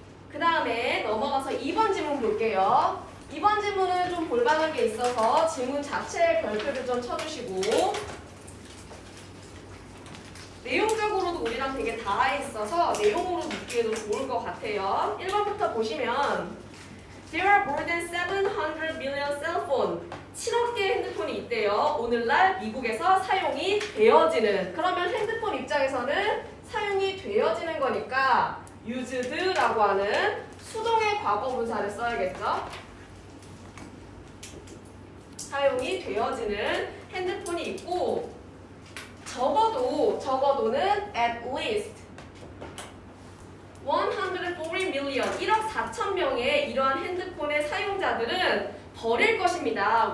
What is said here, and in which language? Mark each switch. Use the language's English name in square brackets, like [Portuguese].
[Korean] 그 다음에 넘어가서 2번 지문 볼게요. 2번 지문은 좀 볼만한 게 있어서 지문 자체에 별표를 좀 쳐주시고 내용적으로도 우리랑 되게 닿아 있어서 내용으로 묻기에도 좋을 것 같아요. 1번부터 보시면 [English] There are more than 700 million cell phone. [Korean] 7억 개의 핸드폰이 있대요. 오늘날 미국에서 사용이 되어지는. 그러면 핸드폰 입장에서는 사용이 되어지는 거니까 used라고 하는 수동의 과거분사를 써야겠죠. 사용이 되어지는 핸드폰이 있고 적어도는 [English] at least 140 million [Korean] 1억 4천 명의 이러한 핸드폰의 사용자들은 버릴 것입니다.